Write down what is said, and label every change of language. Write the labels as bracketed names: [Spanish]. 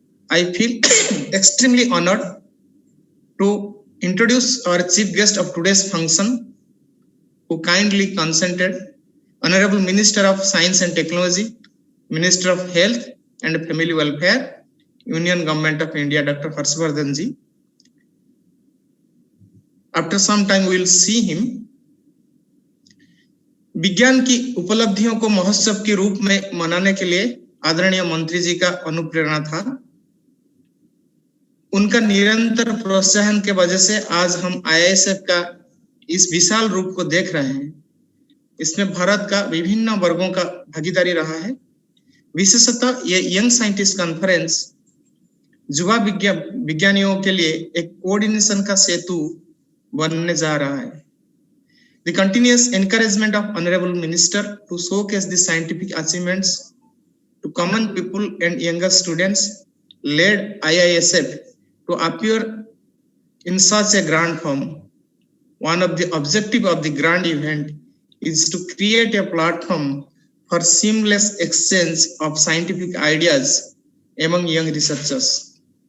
[English] I feel extremely honored to introduce our chief guest of today's function, who kindly consented, Honorable Minister of Science and Technology, Minister of Health and Family Welfare, Union Government of India, Dr. Vardhan ji. After some time we will see him. [Hindi] विज्ञान की उपलब्धियों को महोत्सव के रूप में मनाने के लिए आदरणीय मंत्री जी का अनुप्रेरणा था। उनका निरंतर प्रोत्साहन के वजह से आज हम आईआईएसएफ का इस विशाल रूप को देख रहे हैं। इसमें भारत का विभिन्न वर्गों का भागीदारी रहा है। विशेषतः ये यंग साइंटिस्ट कॉन्फ्रेंस युवा विज्ञानियों के लिए एक कोऑर्डिनेशन का सेतु बनने जा रहा है। [English] The continuous encouragement of Honorable Minister to showcase the scientific achievements to common people and younger students led IISF to appear in such a grand form. One of the objectives of the grand event is to create a platform for seamless exchange of scientific ideas among young researchers.